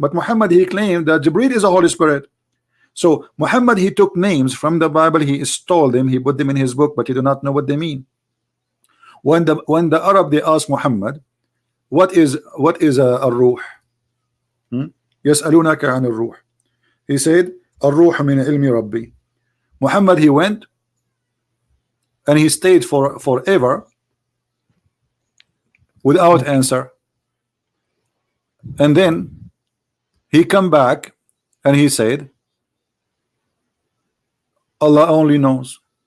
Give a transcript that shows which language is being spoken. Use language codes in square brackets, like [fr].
[en] But Muhammad, he claimed that Jibreel is a Holy Spirit. So Muhammad, he took names from the Bible, he installed them, he put them in his book, but he do not know what they mean. When the Arab, they ask Muhammad, what is a ruh? [ar] يسألونك عن الروح. [en] He said [ar] الروح من علم ربي. [en] Muhammad, he went and he stayed forever without answer, and then he come back and he said Allah only knows.